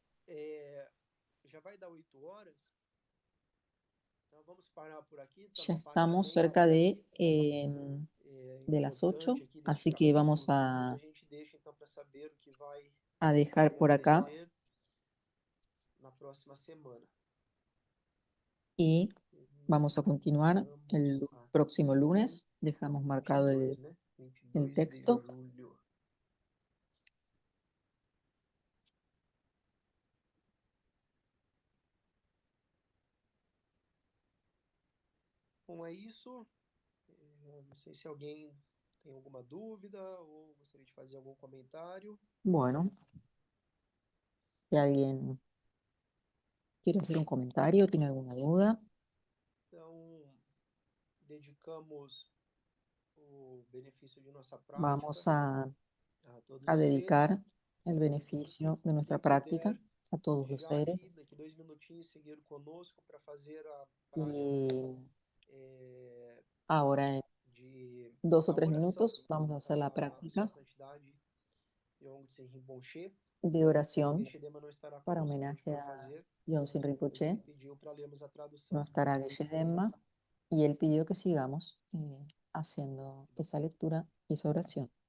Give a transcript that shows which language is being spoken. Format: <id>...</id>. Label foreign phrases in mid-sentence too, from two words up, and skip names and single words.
<es>Ya estamos cerca de las 8, así que vamos a dejar por acá y vamos a continuar el próximo lunes. Dejamos marcado el texto.</es> <pt>Bom, é isso. Não sei se alguém tem alguma dúvida ou gostaria de fazer algum comentário.</pt> <es>Bueno, si alguien quiere hacer un comentario, tiene alguna duda.</es> <pt>Então, dedicamos o benefício de nossa</pt> <es>Vamos</es> <pt>prática a todos</pt> <es>a</es> <pt>os</pt> <es>dedicar</es> <pt>seres.</pt> <es>el beneficio de nuestra</es> <pt>Quem</pt> <es>práctica</es> <pt>puder</pt> <es>a todos los</es> <pt>já</pt> <es>seres.</es> <pt>aqui, daqui 2 minutinhos, seguir conosco para fazer a prática</pt> <es>Y ahora en</es> <pt>de</pt> <es>2 o</es> <pt>a</pt> <es>3</es> <pt>oração</pt> <es>minutos vamos a hacer la</es> <pt>a Sua</pt> <es>práctica</es> <pt>Santidade Yongtse Rinpoche.</pt> <es>de</es> <pt>O</pt> <es>oración</es> <pt>Geshe-Dema não estará</pt> <es>para</es> <pt>conosco hoje</pt> <es>homenaje</es> <pt>para a fazer,</pt> <es>Yonsin</es> <pt>mas ele</pt> <es>Rinpoche.</es> <pt>pediu para lermos a tradução.</pt> <es>No estará Geshe Denma y él pidió que sigamos haciendo esa lectura y esa oración.</es>